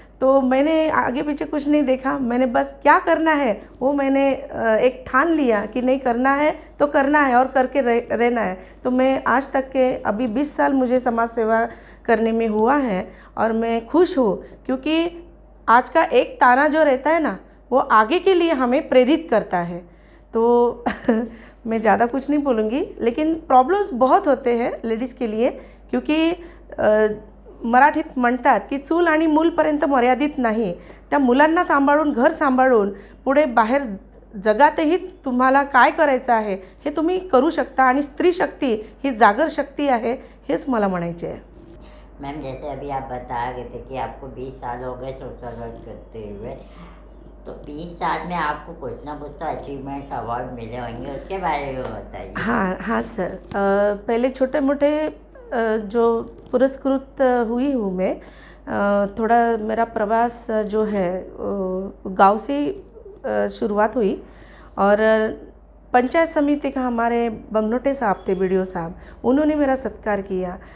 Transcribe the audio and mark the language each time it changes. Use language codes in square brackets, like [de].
[hi] तो मैंने आगे पीछे कुछ नहीं देखा, मैंने बस क्या करना है वो मैंने एक ठान लिया कि नहीं करना है तो करना है और करके रहना है। तो मैं आज तक के अभी 20 साल मुझे समाज सेवा करने में हुआ है और मैं खुश हूँ, क्योंकि आज का एक ताना जो रहता है ना वो आगे के लिए हमें प्रेरित करता है। तो मैं ज़्यादा कुछ नहीं बोलूँगी, लेकिन प्रॉब्लम्स बहुत होते हैं लेडीज़ के लिए, क्योंकि [mr] मराठीत म्हणतात की चूल आणि मूलपर्यंत मर्यादित नाही, त्या मुलांना सांभाळून घर सांभाळून पुढे बाहेर जगातही तुम्हाला काय करायचं आहे हे तुम्ही करू शकता, आणि स्त्री शक्ती ही जागर शक्ती आहे, हेच मला म्हणायचे आहे। [hi] मैम जैसे अभी आप बता रहे थे कि आपको 20 साल हो गए सोशल वर्क करते हुए, तो 20 साल में आपको कुछ ना कुछ तो अचीवमेंट अवार्ड मिले होंगे, उसके बारे में बताइए। हाँ सर, पहले छोटे मोटे जो पुरस्कृत हुई हूँ मैं, थोड़ा मेरा प्रवास जो है गांव से शुरुआत हुई, और पंचायत समिति का हमारे बमनोटे साहब थे, बीडीओ साहब, उन्होंने मेरा सत्कार किया।